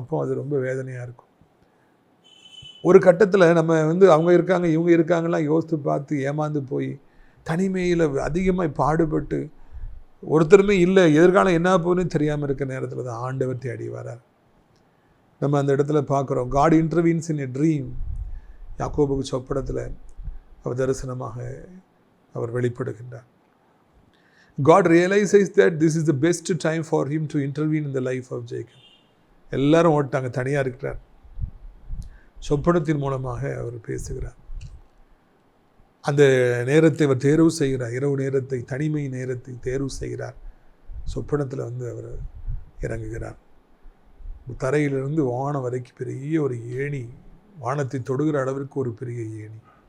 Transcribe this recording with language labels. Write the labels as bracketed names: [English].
[Tamil] அப்போ அது ரொம்ப வேதனையாக இருக்கும். ஒரு கட்டத்தில் நம்ம அவங்க இருக்காங்க, இவங்க இருக்காங்கலாம் யோசித்து பார்த்து ஏமாந்து போய் தனிமையில் அதிகமாக பாடுபட்டு ஒருத்தருமே இல்லை, எதிர்காலம் என்ன போகுதுன்னு தெரியாமல் இருக்க நேரத்தில் தான் ஆண்டவர் தேடி வரார். நம்ம அந்த இடத்துல பார்க்குறோம், [English] God intervenes in a dream. [Tamil] யாக்கோபுக்கு சொப்பனத்தில் அவர் தரிசனமாக அவர் வெளிப்படுகின்றார். [English] God realizes that this is the best time for him to intervene in the life of Jacob. [Tamil] எல்லாரும் ஓட்டாங்க, தனியாக இருக்கிறார். சொப்பனத்தின் மூலமாக அவர் பேசுகிறார். அந்த நேரத்தை அவர் தேர்வு செய்கிறார், இரவு நேரத்தை, தனிமை நேரத்தை தேர்வு செய்கிறார். சொப்பனத்தில் அவர் இறங்குகிறார். தரையிலிருந்து வானம் வரைக்கும் பெரிய ஒரு ஏணி, வானத்தை தொடுகிற அளவிற்கு ஒரு பெரிய ஏணி.